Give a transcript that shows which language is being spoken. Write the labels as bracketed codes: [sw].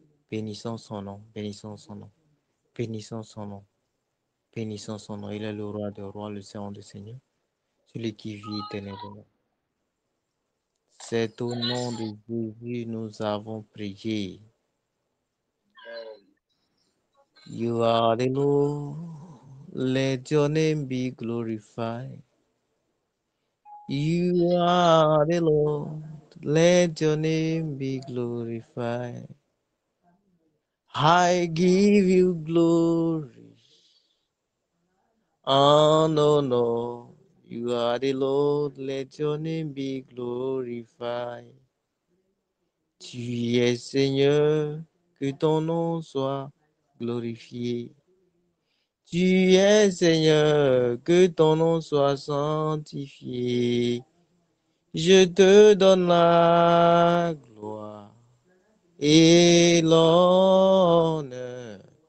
[fr] Bénissons son nom, bénissons son nom, bénissons son nom, bénissons son nom. Il est le roi des rois, le Seigneur des seigneurs, celui qui vit éternellement. C'est au nom de Jésus nous avons prié. [en] You are the Lord, let your name be glorified. You are the Lord, let your name be glorified. I give you glory. Oh, no. You are the Lord, let your name be glorified. [fr] Tu es Seigneur, que ton nom soit glorifié. Tu es Seigneur, que ton nom soit sanctifié. Je te donne la gloire et l'honneur.